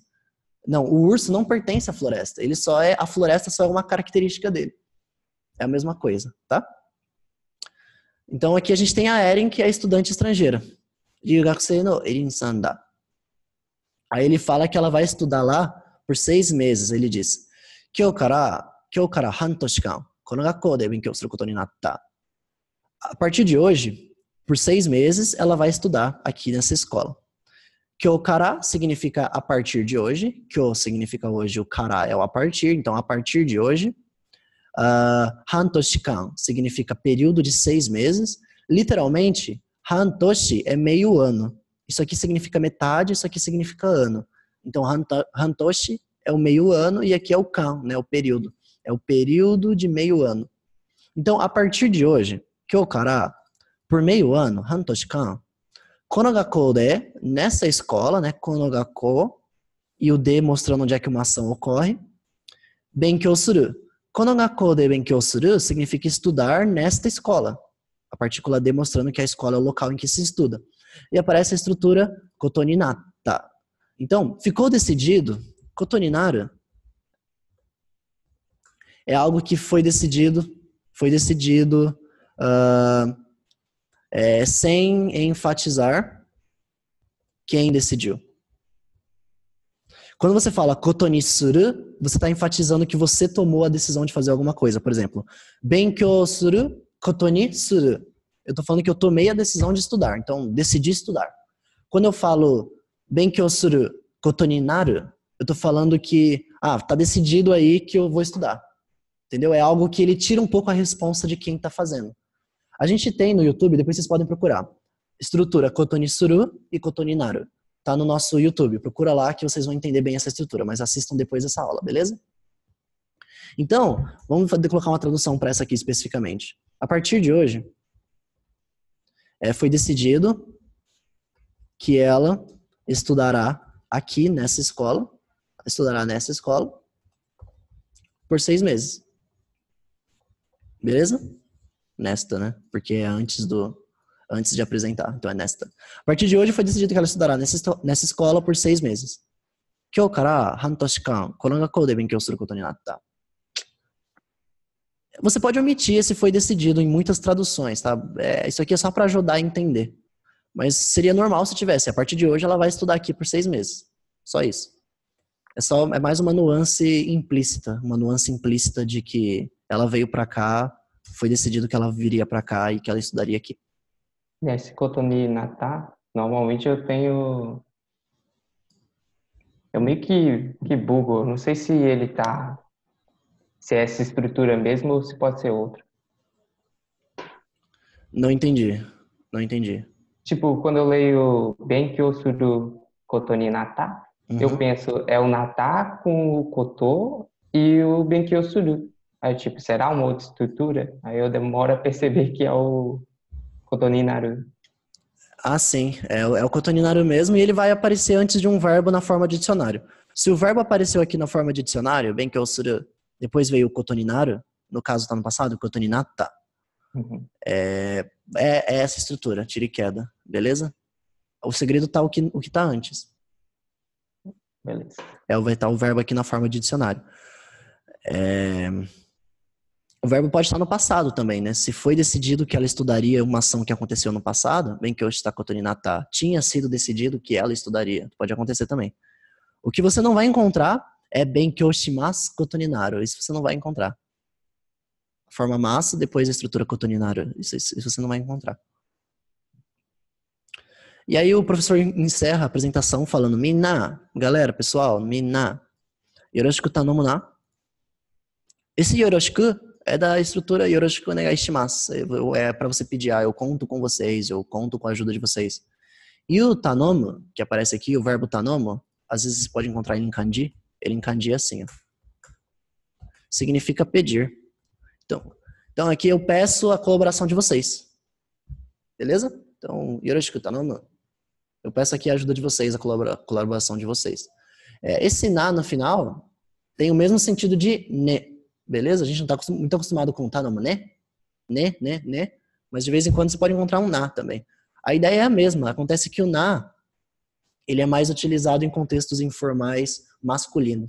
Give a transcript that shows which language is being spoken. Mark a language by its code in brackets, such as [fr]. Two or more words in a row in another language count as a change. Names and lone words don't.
[pt] Não, o urso não pertence à floresta. A floresta só é uma característica dele. É a mesma coisa, tá? Então aqui a gente tem a Erin, que é estudante estrangeira. [ja] 留学生のエリンさんだ. [pt] Aí ele fala que ela vai estudar lá por 6 meses. Ele diz, [ja] 今日から半年間、この学校で勉強することになった. [pt] A partir de hoje, por 6 meses, ela vai estudar aqui nessa escola. [ja] 今日から [pt] significa a partir de hoje. Kyou significa hoje, o kara é o a partir. Então, a partir de hoje. Hantoshikan significa período de 6 meses. Literalmente, hantoshi é meio ano. Isso aqui significa metade, isso aqui significa ano. Então, hantoshi é o meio ano e aqui é o kan, né, o período. É o período de meio ano. Então, a partir de hoje, [ja] 今日から, [pt] por meio ano, hantoshikan, [ja] この学校で, [pt] nessa escola, né, [ja] この学校, [pt] e o de mostrando onde é que uma ação ocorre, [ja] 勉強する. この学校で勉強する [pt] significa estudar nesta escola. A partícula de mostrando que a escola é o local em que se estuda. E aparece a estrutura [ja] ことになった. [pt] Então, ficou decidido, [ja] ことになる [pt] é algo que foi decidido sem enfatizar quem decidiu. Quando você fala [ja] ことにする, [pt] você está enfatizando que você tomou a decisão de fazer alguma coisa. Por exemplo, [ja] 勉強する、ことにする. [pt] Eu estou falando que eu tomei a decisão de estudar. Então, decidi estudar. Quando eu falo [ja] 勉強する、ことになる, [pt] eu estou falando que, tá decidido aí que eu vou estudar. Entendeu? É algo que ele tira um pouco a responsa de quem está fazendo. A gente tem no YouTube, depois vocês podem procurar, estrutura [ja] ことにする [pt] e [ja] ことになる. [pt] Tá no nosso YouTube. Procura lá que vocês vão entender bem essa estrutura, mas assistam depois dessa aula, beleza? Então, vamos colocar uma tradução para essa aqui especificamente. A partir de hoje, foi decidido que ela estudará aqui nessa escola, por 6 meses. Beleza? Nesta, né? Porque é antes de apresentar, então é nesta. A partir de hoje foi decidido que ela estudará nessa escola por 6 meses. [ja] 今日から半年間、この学校で勉強することになった. [pt] Você pode omitir esse foi decidido em muitas traduções, tá? Isso aqui é só para ajudar a entender. Mas seria normal se tivesse. A partir de hoje ela vai estudar aqui por 6 meses. Só isso. É mais uma nuance implícita de que ela veio para cá, foi decidido que ela viria para cá e que ela estudaria aqui. Nesse [ja] ことになった, [pt] normalmente eu meio que bugo. Não sei se se é essa estrutura mesmo ou se pode ser outra. Não entendi. Tipo, quando eu leio [ja] 勉強することになった, [pt] eu penso, é o natta com o koto e o [ja] 勉強する. [pt] Aí, tipo, será uma outra estrutura? Aí eu demoro a perceber que é o [ja] ことになる. [pt] Sim. É o [ja] ことになる [pt] mesmo e ele vai aparecer antes de um verbo na forma de dicionário. Se o verbo apareceu aqui na forma de dicionário, [ja] 勉強する, [pt] depois veio o [ja] ことになる, [pt] no caso está no passado, [ja] ことになった, [pt] É essa estrutura, tira e queda, beleza? O segredo tá o que tá antes. Beleza. Vai estar o verbo aqui na forma de dicionário. O verbo pode estar no passado também, né? Se foi decidido que ela estudaria uma ação que aconteceu no passado, [ja] 勉強したことになった, [pt] tinha sido decidido que ela estudaria. Pode acontecer também. O que você não vai encontrar é [ja] 勉強しますことになる. [pt] Isso você não vai encontrar. Forma massa, depois a estrutura [ja] ことになる. [pt] Isso você não vai encontrar. E aí o professor encerra a apresentação falando: Minna, galera, pessoal, [ja] みんな、よろしく頼むな. [pt] Esse yoroshiku é da estrutura [ja] よろしくお願いします. [pt] É para você pedir, eu conto com vocês, eu conto com a ajuda de vocês. E o tanomu, que aparece aqui, o verbo tanomu, às vezes você pode encontrar ele em kanji. Ele em kanji é assim, ó. Significa pedir. Então aqui eu peço a colaboração de vocês. Beleza? Então, [ja] よろしく頼む. [pt] Eu peço aqui a ajuda de vocês, a colaboração de vocês. Esse na no final tem o mesmo sentido de ne. Beleza? A gente não está muito acostumado com tanomu, né? Né. Mas de vez em quando você pode encontrar um na também. A ideia é a mesma. Acontece que o na, ele é mais utilizado em contextos informais masculinos.